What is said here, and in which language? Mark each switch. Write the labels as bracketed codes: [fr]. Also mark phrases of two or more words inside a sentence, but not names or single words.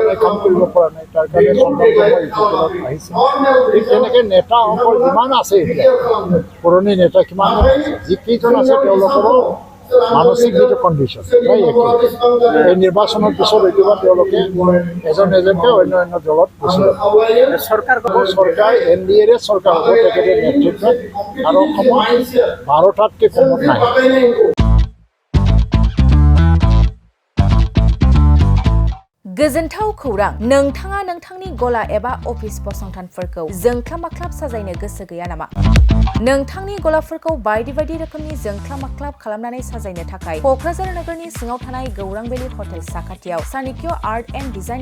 [as] নাই কাম কৰিব পৰা নাই তাৰ কাৰণে চন্দ্ৰবাবু আহিছে ঠিক তেনেকৈ নেতাসকল যিমান আছে এতিয়া পুৰণি নেতা কিমান আছে যিকেইজন আছে তেওঁলোকৰো মানসিক যিটো কণ্ডিশ্যন প্ৰায় একেই এই নিৰ্বাচনৰ পিছত এতিয়া তেওঁলোকে এজন এজনকৈ অন্য অন্য দলত গুচি যাব চৰকাৰ এন ডি এৰে চৰকাৰ হ'ব তেখেতে নেতৃত্বত আৰু অসমত 12টাতকৈ কমত নাহে [brx] गोजोनथाव खौरां नोंथाङा नोंथांनि गला एबा अफिस फसंथानफोरखौ जोंख्लाब माख्लाब साजायनो गोसो गैया नामा नोंथांनि गलाफोरखौ बायदि बायदि रोखोमनि जोंख्लाब माख्लाब खालामनानै साजायनो थाखाय क'क्राझार नोगोरनि सिङाव थानाय गौरांभेली हटेल साखाथियाव चाणक्य आर्ट एन्ड डिजाइन